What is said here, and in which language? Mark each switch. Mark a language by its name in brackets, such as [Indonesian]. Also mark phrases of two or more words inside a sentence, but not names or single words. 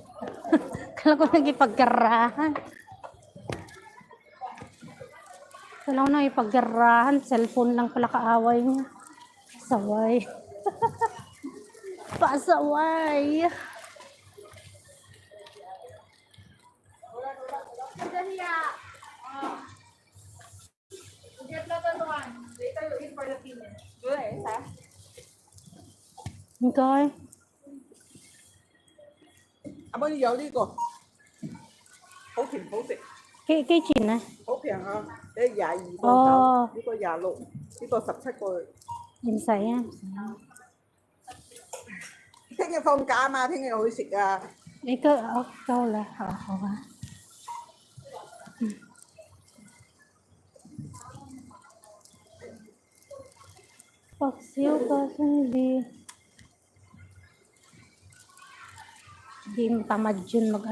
[Filipino] Kala ko nagipagkarahan. Kala ko nagipagkarahan. Cellphone lang pala kaaway niya. Pasaway. Pasaway. Okay. [Cantonese] 阿妹有呢個，好甜好食，幾錢啊？好平啊！你22個哦 9，呢個26，呢個17個。唔使啊。聽日放假嘛，聽日去食啊！呢個夠啦，好啊。 [Filipino] Paksiw kasi hindi tamad yun